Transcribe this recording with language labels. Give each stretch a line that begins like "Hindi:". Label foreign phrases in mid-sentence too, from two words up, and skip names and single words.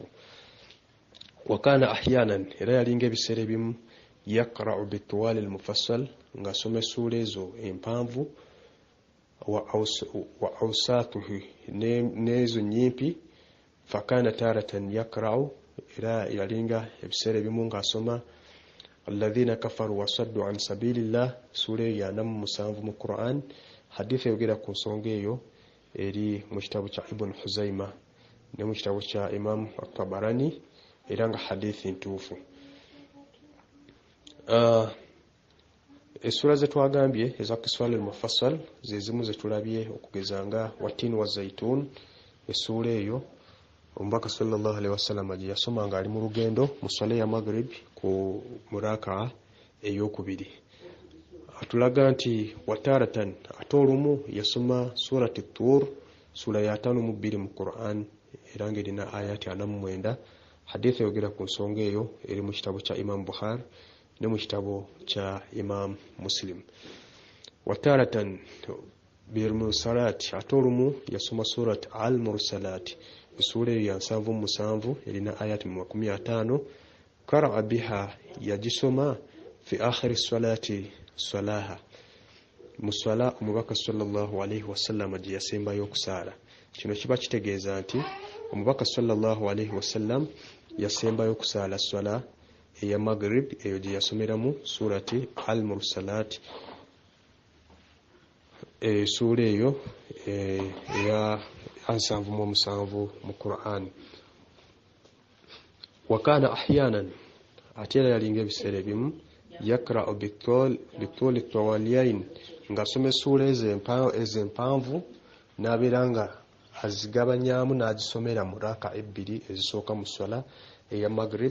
Arabic: وكان أحيانا
Ganda: era yalinga ebiseera ebimu
Arabic: يقرأ بطوال المفصل
Ganda: ng'asoma essuula ezo empanvu
Arabic: وأوساطه
Ganda: n'ezo nyimpi.
Arabic: فكان تارة يقرأ
Ganda: era yalinga ebiseera ebimu ng'asoma
Arabic: الذين كفروا وصدوا عن سبيل الله
Ganda: sura ya 47 mu Qur'an. Hadithi eyogera ku nsonga eyo eri mu kitabu kya Ibn Huzaima ne mu kitabu kya Imam At-Tabarani era nga hadithi ntuufu. Essura ze twagambye eza kiswala al-mufassal ze zimu ze tulabye okugeza nga
Arabic: والتين والزيتون
Ganda: essura eyo omubaka
Arabic: صلى الله عليه وسلم
Ganda: gye yasoma nga ali mu lugendo mu swala ya maghrib ku muraka ey'okubiri. Atulaga nti wataratan ate olumu yasoma surati Tur sura ya 52 mu Qur'an era ng'erina ayati 49. Hadithi yogera ku nsonga eyo eri mu kitabu kya Imam Bukhari ne mu kitabu kya Imam Muslim.
Arabic: وتارة بالمرسلات
Ganda: ate olumu yasoma surat al-mursalat sura ya 77 erina ayati 50.
Arabic: قرأ بها
Ganda: yagisoma
Arabic: في آخر صلاة صلاها
Ganda: musala omubaka
Arabic: صلى الله عليه وسلم
Ganda: gye yasembayo okusaala. Kino kiba kitegeeza nti omubaka
Arabic: صلى الله عليه وسلم
Ganda: yasembayo okusaala swala eya maghrib eyo gye yasomeramu surati al-mursalat sura eyo eya 77 mu Qur'an.
Arabic: وكان أحيانا
Ganda: ate era yalinga ebiseera ebimu
Arabic: يقرأ بطولى الطوليين
Ganda: ng'asoma essuula ezo empanvu n'abeera nga azigabanyamu n'agisomera mu raka 2 ezisooka mu swala eya maghrib.